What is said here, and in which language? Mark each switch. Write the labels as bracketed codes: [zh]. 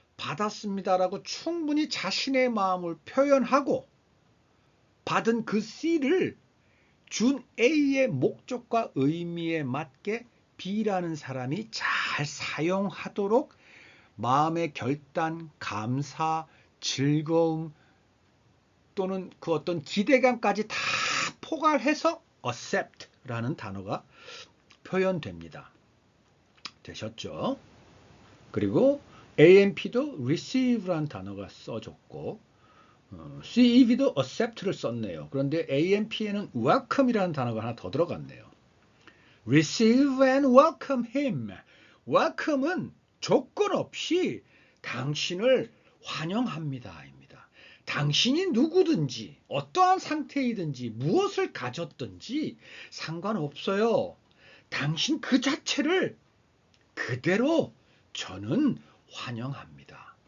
[ko] 받았습니다라고 충분히 자신의 마음을 표현하고 받은 그 C를 준 A의 목적과 의미에 맞게 B라는 사람이 잘 사용하도록 마음의 결단, 감사, 즐거움 또는 그 어떤 기대감까지 다 포괄해서 accept라는 단어가 표현됩니다. 되셨죠? 그리고 AMP도 receive라는 단어가 써졌고 CEV도 accept를 썼네요. 그런데 AMP에는 welcome이라는 단어가 하나 더 들어갔네요. [en] Receive and welcome him. [ko] welcome은 조건 없이 당신을 환영합니다. 입니다. 당신이 누구든지 어떠한 상태이든지 무엇을 가졌든지 상관없어요. 당신 그 자체를 그대로 저는 환영합니다.